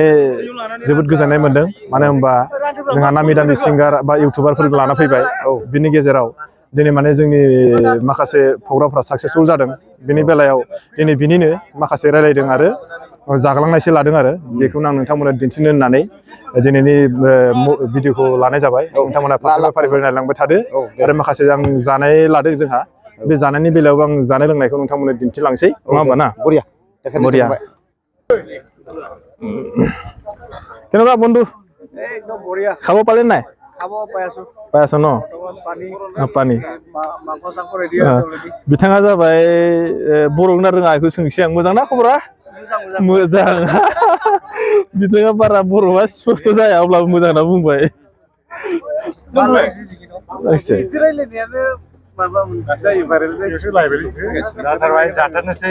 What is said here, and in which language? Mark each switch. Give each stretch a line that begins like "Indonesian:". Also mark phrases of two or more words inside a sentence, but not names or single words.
Bodo: जोबोद गोजोननाय मोनदों मानो होनबा जोंहा नामि दामि सिंगार बा इउटुबारफोरबो लाना फैबाय बिनि गेजेराव दिनै माने जोंनि माखासे प्रग्रामफ्रा साक्सेसफुल जादों बिनि बेलायाव दिनै बिनिनो माखासे रायलायदों आरो जागलांनायसो लादों आरो बेखौनो आं नोंथांमोननो दिन्थिनो होननानै दिनैनि भिडिअखौ लानाय जाबाय नोंथांमोना फारि फारि नायलांबाय थादो आरो माखासे आं जानाय लादों जोंहा बे जानायनि बेलायावबो आं जानाय लोंनायखौ नोंथांमोननो दिन्थिलांसै नङा होमबा ना
Assamese: बरिया बरिया কেনেকুৱা বন্ধু একদম বঢ়িয়া খাব পালে নাই খাব পাই আছো পাই আছ ন পানী মাংস চাংস ৰেডি আছে অলৰেডি
Bodo: बिथाङा जाबाय बर' रोंना रोङा बेखौ सोंसै आं मोजां ना खबरा मोजां बिथाङा बारा बर'आ स्पस्त जाया अब्लाबो मोजां होनना बुंबाय रायलायनायानो माबा जायो भाइरेल जाथारनोसै